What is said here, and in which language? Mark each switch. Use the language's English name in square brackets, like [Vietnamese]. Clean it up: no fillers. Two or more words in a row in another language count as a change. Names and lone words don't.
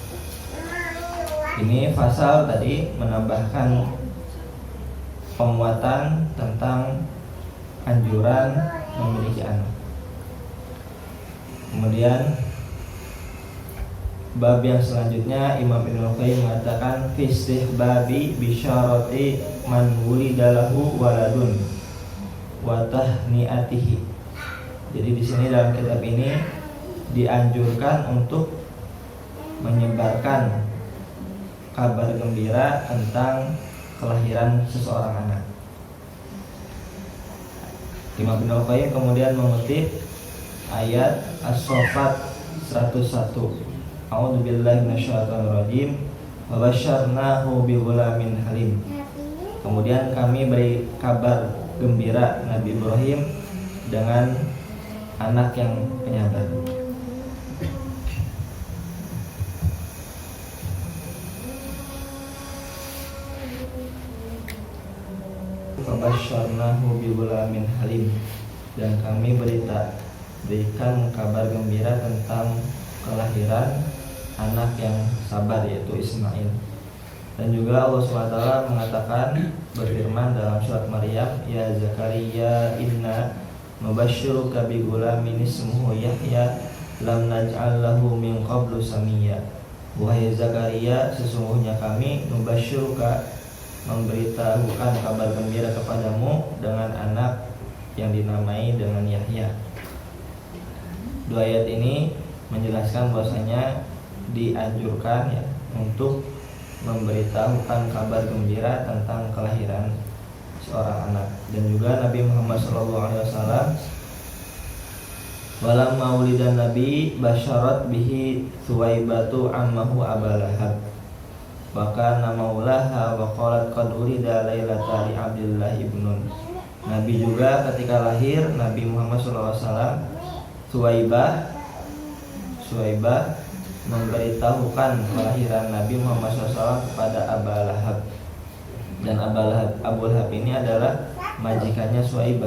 [Indonesian] Ini pasal tadi menambahkan penguatan tentang anjuran memiliki anak. Kemudian bab yang selanjutnya, Imam Ibnu Qayyim mengatakan [Arabic] استحباب بشارة من ولد له ولد وتهنئته. [Indonesian] Jadi di sini dalam kitab ini dianjurkan untuk menyebarkan kabar gembira tentang kelahiran seseorang anak. Imam Ibnu Qayyim kemudian mengutip ayat As-Saffat 101. [Arabic] أعوذ بالله من الشيطان الرجيم. وبشرناه بغلام حليم. [Indonesian] Kemudian kami beri kabar gembira Nabi Ibrahim dengan anak yang penyabar. [Arabic] فبشرناه بغلام حليم, [Indonesian] dan kami berikan kabar gembira tentang kelahiran anak yang sabar, yaitu Ismail. Dan juga Allah SWT mengatakan, berfirman dalam surat Maryam, [Arabic] يا زكريا إنا مبشرك بغلام اسمه يحيى لم نجعل له من قبل سميا. [Indonesian] Wahai Zakaria, sesungguhnya kami nubasyuruka, memberitahukan kabar gembira kepadamu dengan anak yang dinamai dengan Yahya. Dua ayat ini menjelaskan bahwasanya dianjurkan ya untuk memberitahukan kabar gembira tentang kelahiran seorang anak. Dan juga Nabi Muhammad SAW [Arabic] ولما مولدا النبي بشرت به ثويبة عمه أبا لهب وكان مولاها وقالت قد ولد الليلة لعبد الله ابن. [Indonesian] Nabi juga ketika lahir, Nabi Muhammad SAW Thuwaibah memberitahukan kelahiran Nabi Muhammad SAW kepada Aba Lahab. Dan Abu Lahab ini adalah majikannya Thuwaibah.